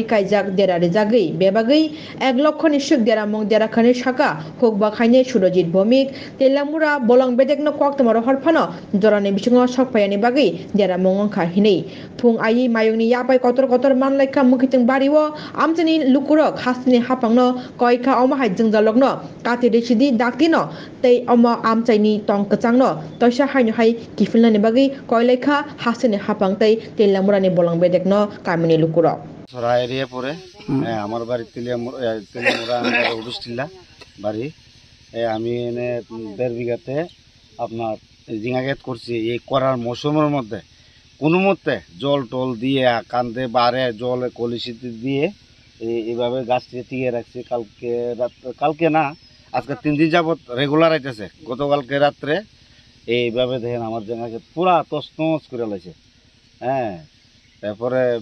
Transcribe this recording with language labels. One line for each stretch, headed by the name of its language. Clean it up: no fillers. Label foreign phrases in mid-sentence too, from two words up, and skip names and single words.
Kok Borok: kaijak derare jagui bebagui 1 লক্ষ নিশুক deramung derakhani saka hokba khaine surojit bhomik telamura bolong bedek no kwaktomaro horphano jorani bisingo sokpayani bagui deramung angkha hinei phung ai mayungni yapai kotor manlaikha mukhiting bariwo amchani lukurok hastini hapangno koika oma hai jingjalokno kati residi daktino tei oma amchaini tong kachangno toisa haino hai kifilnani bagui koilaikha hastini hapang tei telamurani bolong bedek no kamini lukurok
Bangla: সরা এরিয়া পরে আমার বাড়ি তেলিয়ামুড়া উডুস্টিল্লা বাড়ি আমি এনে 1.5 বিঘাতে আপনার ঝিঙা ক্ষেত করছি এই করার মৌসুমের মধ্যে কোনো মতে জল টল দিয়ে কান্দে বাড়ে জল কলসিতে দিয়ে এইভাবে গাছটি টিকে রাখছি কালকে না আজকে 3 দিন যাবত রেগুলার আইতেছে গতকালকে রাত্রে এইভাবে দেখেন আমার ঝিঙা ক্ষেত পুরা তছনছ করে লাইছে হ্যাঁ তারপরে